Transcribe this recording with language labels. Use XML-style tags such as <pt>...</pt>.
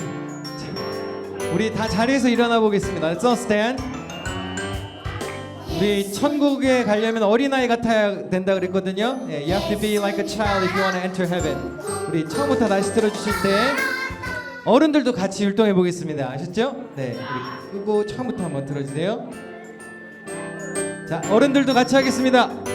<ko>자, 우리 다 자리에서 일어나 보겠습니다.</ko> <en>Let's all stand.</en> <ko>우리 천국에 가려면 어린아이 같아야 된다 그랬거든요.</ko> <en>네, you have to be like a child if you want to enter heaven.</en> <ko>우리 처음부터 다시 들어주실 때 어른들도 같이 율동해 보겠습니다. 아셨죠? 네, 우리 끄고 처음부터 한번 들어주세요. 자, 어른들도 같이 하겠습니다.</ko>